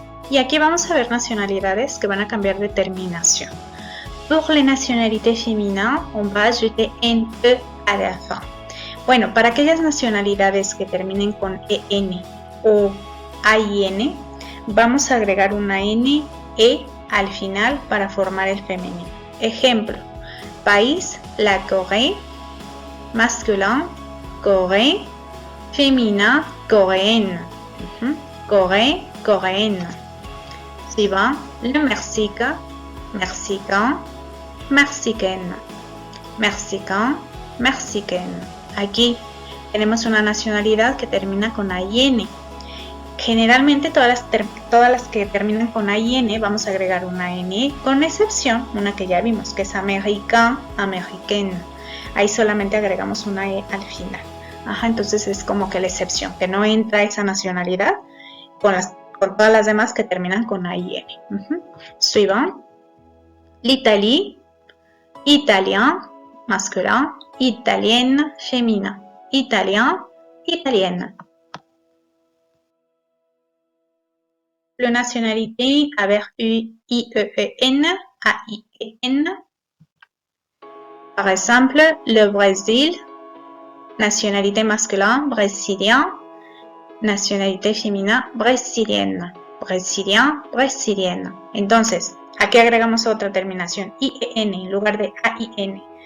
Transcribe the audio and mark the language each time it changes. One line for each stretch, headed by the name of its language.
Spanish: Y aquí vamos a ver nacionalidades que van a cambiar de terminación.
French: Pour les nationalités féminines, on va ajouter un E à la fin.
Spanish: Bueno, para aquellas nacionalidades que terminen con EN o AIN, vamos a agregar una N, E al final para formar el femenino. Ejemplo, país,
French: la Corée, masculin, Corée, féminin, coréenne. Corée, coréenne. Suivant, le Mexique, mexicain, mexicaine. Mexicain, mexicaine.
Spanish: Aquí tenemos una nacionalidad que termina con AIN. Generalmente todas las que terminan con AIN vamos a agregar una N, con excepción una que ya vimos, que es américain, américaine. Ahí solamente agregamos una E al final. Entonces es como que la excepción, que no entra esa nacionalidad con todas las demás que terminan con AIN.
French: Suivant, l'Italie, italien, masculin, italienne, féminin. Italien, italienne. La nationalité avec I-E-E-N, A-I-E-N. Par exemple, le Brésil, nationalité masculin, brésilien, nationalité féminin, brésilienne. Brésilien, brésilienne.
Spanish: Entonces, aquí agregamos otra terminación, I-E-N en lugar de A-I-N.